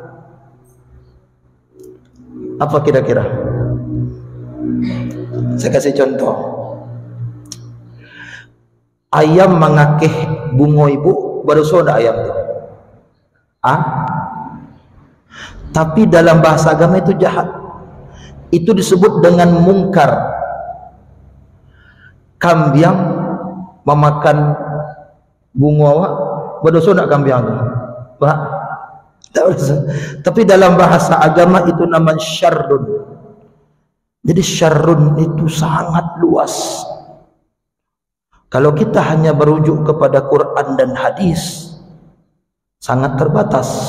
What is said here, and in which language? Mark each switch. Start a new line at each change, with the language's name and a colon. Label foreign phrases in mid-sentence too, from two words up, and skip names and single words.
Indonesian: Apa kira-kira? Saya kasih contoh.
Minangkabau: Ayam mengakeh bungo ibu, berdosa ada ayam itu?
Indonesian: Tapi dalam bahasa agama itu jahat. Itu disebut dengan mungkar.
Minangkabau: Kambiang memakan bungo awak, berdosa nak kambiang itu?
Indonesian: Tak boleh. Tapi dalam bahasa agama itu nama syarrun. Jadi syarrun itu sangat luas. Kalau kita hanya berujuk kepada Quran dan hadis, sangat terbatas.